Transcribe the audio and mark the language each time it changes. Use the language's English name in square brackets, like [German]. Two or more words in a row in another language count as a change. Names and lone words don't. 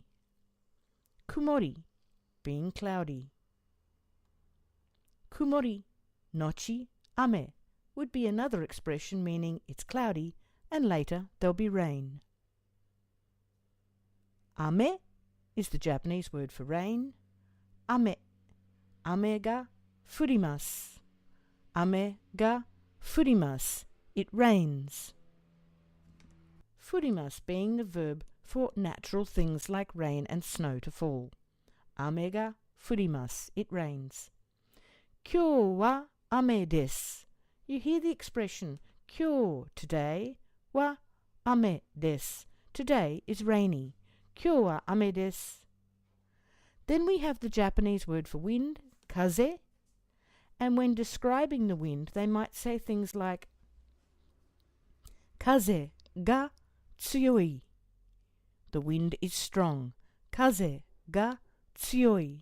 [English] Kumori, being cloudy. [Japanese] 曇り、のち、雨 [English] would be another expression meaning it's cloudy and later there'll be rain. Ame is the Japanese word for rain. [Japanese] 雨。雨が降ります. 雨が降ります. [English] It rains. Furimasu being the verb for natural things like rain and snow to fall. [Japanese] 雨が降ります. [English] It rains. [Japanese] 今日は雨です. [English] You hear the expression kyou, today, [Japanese] は雨です. [English] Today is rainy. [Japanese] 今日は雨です. [English] Then we have the Japanese word for wind, kaze, and when describing the wind they might say things like [Japanese] 風が強い. [English] The wind is strong. [Japanese] 風が強い.